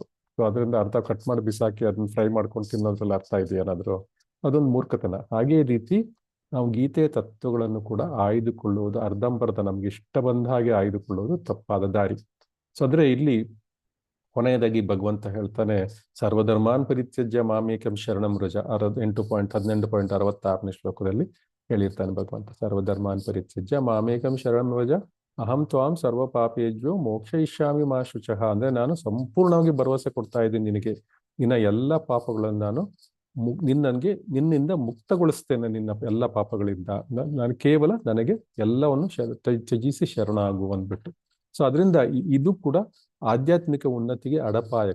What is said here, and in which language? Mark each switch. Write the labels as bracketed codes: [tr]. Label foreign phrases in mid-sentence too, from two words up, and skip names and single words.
[kn] ಸೊ ಅದರಿಂದ ಅರ್ಧ ಕಟ್ ಮಾಡಿ ಬಿಸಾಕಿ ಅದನ್ನ ಫ್ರೈ ಮಾಡ್ಕೊಂಡು ತಿನ್ನೋದ್ರಲ್ಲಿ ಅರ್ಥ ಇದೆಯಾ ಏನಾದ್ರು, ಅದೊಂದು ಮೂರ್ಖತನ. ಹಾಗೇ ರೀತಿ ನಾವು ಗೀತೆಯ ತತ್ವಗಳನ್ನು ಕೂಡ ಆಯ್ದುಕೊಳ್ಳುವುದು, ಅರ್ಧಂಬರ್ಧ ನಮ್ಗೆ ಇಷ್ಟ ಬಂದ ಹಾಗೆ ಆಯ್ದುಕೊಳ್ಳುವುದು ತಪ್ಪಾದ ದಾರಿ. ಸೊ ಅಂದ್ರೆ ಇಲ್ಲಿ ಕೊನೆಯದಾಗಿ ಭಗವಂತ ಹೇಳ್ತಾನೆ, [sa] ಸರ್ವಧರ್ಮಾನ್ ಪರಿತ್ಯಜ್ಯ ಮಾಮೇಕಂ ಶರಣಂ ವ್ರಜ. [kn] 18.66ನೇ ಶ್ಲೋಕದಲ್ಲಿ ಹೇಳಿರ್ತಾನೆ ಭಗವಂತ, [sa] ಸರ್ವಧರ್ಮಾನ್ ಪರಿತ್ಯಜ್ಯ ಮಾಮೇಕಂ ಶರಣಂ ವ್ರಜ ಅಹಂ ತ್ವಾಂ ಸರ್ವ ಪಾಪೇಜ್ಯೋ ಮೋಕ್ಷಯಿಷ್ಯಾಮಿ ಮಾ ಶುಚಃ. [kn] ಅಂದ್ರೆ ನಾನು ಸಂಪೂರ್ಣವಾಗಿ ಭರವಸೆ ಕೊಡ್ತಾ ಇದ್ದೀನಿ ನಿನಗೆ, ನಿನ್ನ ಎಲ್ಲ ಪಾಪಗಳನ್ನು ನಾನು ನಿನ್ನಿಂದ ಮುಕ್ತಗೊಳಿಸ್ತೇನೆ, ನಿನ್ನ ಎಲ್ಲ ಪಾಪಗಳಿಂದ. ನಾನು ಕೇವಲ ನನಗೆ ಎಲ್ಲವನ್ನು ತ್ಯಜಿಸಿ ಶರಣಾಗು ಅಂದ್ಬಿಟ್ಟು. ಸೊ ಅದರಿಂದ ಇದು ಕೂಡ ಆಧ್ಯಾತ್ಮಿಕ ಉನ್ನತಿಗೆ ಅಡಪಾಯ.